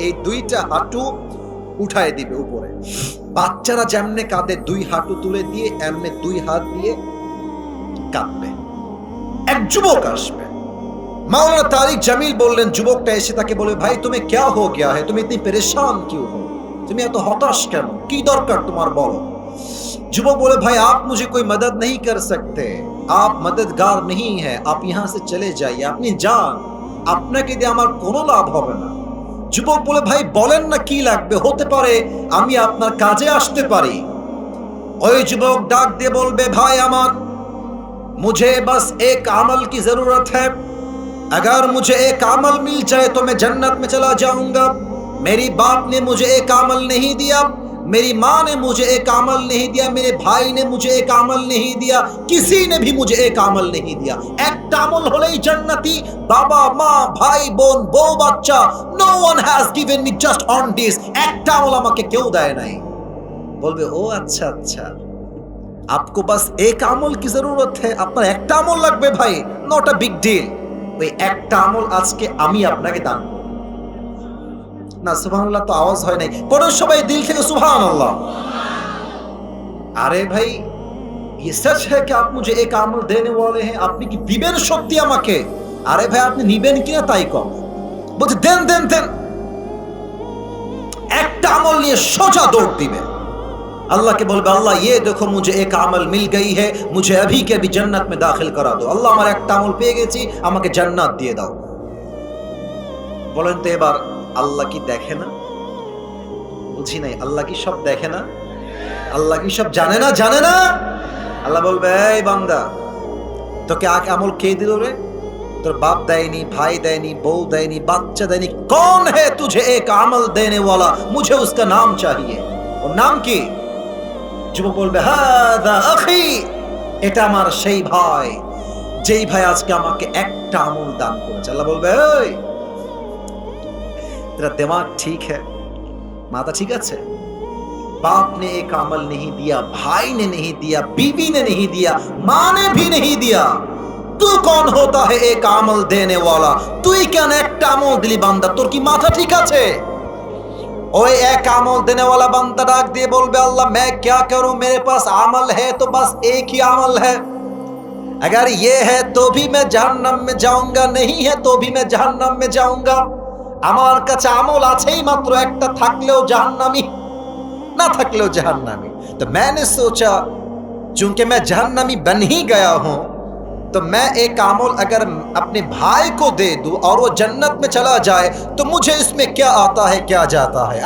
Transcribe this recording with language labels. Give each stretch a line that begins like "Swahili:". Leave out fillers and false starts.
Bangla: এই 2টা হাঁটু উঠায় দিবে উপরে। বাচ্চারা যেমনে কাঁদে 2 হাঁটু তুলে দিয়ে এমনে 2 হাত দিয়ে কাঁদবে। এক যুবক আসবে, মাওলানা তারিক জামিল বললেন, যুবকটা এসে তাকে বলে ভাই তুমি
Hindi: ক্যা হো গয়া है,
Bangla: তুমি
Hindi: ইতনি পরেশান क्यों हो,
Bangla: তুমি এত হতাশ কেন, কি দরকার তোমার বলো। যুবক বলে ভাই
Hindi: आप मुझे कोई मदद नहीं कर सकते, आप मददगार नहीं है, आप यहाँ से चले जाइए,
Bangla: আপনি যান, আপনাকে দিয়ে আমার কোনো লাভ হবে না। যুবক বলে ভাই বলেন না কি লাগবে, হতে পারে আমি আপনার কাজে আসতে পারি। ওই যুবক ডাক দিয়ে বলবে ভাই আমার
Hindi: मुझे बस एक अमल की जरूरत है, अगर मुझे एक अमल मिल जाए तो मैं जन्नत में चला जाऊंगा। मेरी बाप ने मुझे एक अमल नहीं दिया, मेरी माँ ने मुझे एक अमल नहीं दिया, मेरे भाई ने मुझे एक अमल नहीं दिया, किसी ने भी मुझे एक अमल नहीं दिया।
Bangla: एक अमल होलेई जन्नती, बाबा माँ भाई बोन बউ বাচ্চা,
English: no one has given me just on this,
Bangla: एक अमल আমাকে কেউ দেয় নাই। বলবে ও আচ্ছা আচ্ছা,
Hindi: आपको बस एक अमल की जरूरत है,
Bangla: আপনার একটা আমল লাগবে ভাই,
English: Not a big deal.
Bangla: ওই একটা আমল আজকে আমি আপনাকে দান করব। না সুবহানাল্লাহ তো আওয়াজ হয় নাই, পড়ো সবাই দিল থেকে সুবহানাল্লাহ। আরে ভাই
Hindi: ये सच है कि आप मुझे एक अमल देने वाले हैं,
Bangla: আপনি কি দিবেন সত্যি আমাকে? আরে ভাই আপনি নিবেন কিনা তাই কম, বলছে দেন দেন দেন। একটা আমল নিয়ে সোজা দৌড় দিবে, আল্লাহকে বলবে আল্লাহ
Hindi: ये देखो मुझे एक अमल मिल गई है, मुझे अभी के अभी जन्नत में दाखिल करा दो।
Bangla: আল্লাহ আমার একটা আমল পেয়ে গেছি, আমাকে জান্নাত দিয়ে দাও। বলেন তো এবার আল্লাহ কি দেখে না? বুঝি নাই, আল্লাহ কি সব দেখে না? আল্লাহ কি সব জানে না? জানে না। আল্লাহ বলবে এই বান্দা তোকে আমল কে দিল রে? তোর বাপ দেয়নি, ভাই দেয়নি, বউ দেয়নি, বাচ্চা দেয়নি,
Hindi: कौन है तुझे एक अमल देने वाला, मुझे उसका नाम चाहिए।
Bangla: ওর নাম কি? যুবক বলবে হাদা আখি, এটা আমার সেই ভাই, যেই ভাই আজকে আমাকে একটা আমল দান করেছে। আল্লাহ বলবে এই
Hindi: तेरा दिमाग ठीक है, माता ठीक
Bangla: আছে?
Hindi: बाप ने एक अमल नहीं दिया, भाई ने नहीं दिया, बीवी ने नहीं दिया, माँ ने भी नहीं दिया, तू कौन होता है एक अमल देने वाला?
Bangla: তুই কেন একটা আমল দিলি বান্দা? তোর কি মাথা ঠিক আছে? ওই এক আমল
Hindi: देने वाला
Bangla: বান্দা ডাক দিয়ে বলবে আল্লাহ
Hindi: मैं क्या करूं, मेरे पास अमल है तो बस एक ही अमल है, अगर ये है तो भी मैं जहन्नम में जाऊंगा, नहीं है तो भी मैं जहन्नम में जाऊंगा।
Bangla: আমার কাছে আমল আছেই মাত্র একটা, থাকলেও জাহান্নামী, ना थकलो जहन्नमी।
Hindi: तो मैंने सोचा चूंकि मैं जहन्नमी बन ही गया हूं, तो मैं एक अमल अगर अपने भाई को दे दूं और वो जन्नत में चला जाए तो मुझे इसमें क्या आता है क्या जाता है।